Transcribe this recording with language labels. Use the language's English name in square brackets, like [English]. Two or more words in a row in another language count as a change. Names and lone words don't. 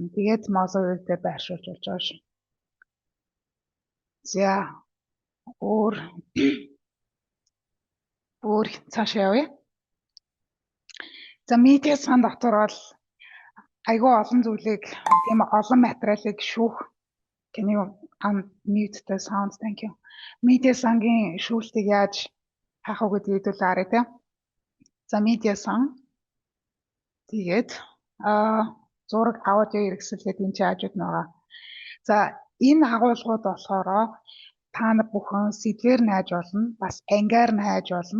[Mongolian] Тэгээд Mozilla дээр байршуулж болж байгаа шүү. За өөр цаашаа явъя. За медиа сан дотор бол айгүй олон зүйлийг тийм олон материалыг шүүх. [English] Can you unmute the sound? Thank you. [Mongolian] Медиа сангийн шүүлтийг яаж хаах вэ гэдгийг хэлүүлээрэй тийм. За медиа сан тэгээд зураг аудио хэрэгсэлгээд энэ хаажууд байгаа. За энэ агуулгууд болохоор та нар бүхэн сэдвээр найж болно, бас ангиар найж болно.